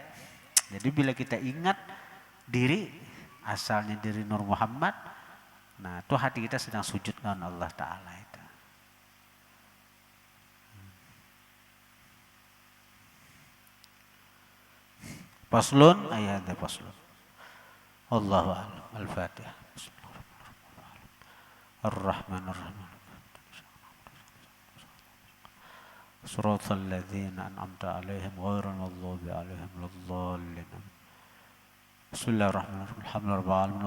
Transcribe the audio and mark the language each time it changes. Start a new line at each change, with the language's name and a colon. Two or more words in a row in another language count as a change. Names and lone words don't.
Indonesian: Jadi bila kita ingat diri asalnya dari Nur Muhammad, Nah, itu hati kita sedang sujud dengan Allah Ta'ala itu.
Arabic: فصل، آية فصل. الله أعلم. الفاتحة. الرحمن الرحيم. سورة الذين أنعمت عليهم غير المغضوب عليهم ولا الضالين. بسم الله الرحمن الرحيم. الحمد لله رب العالمين.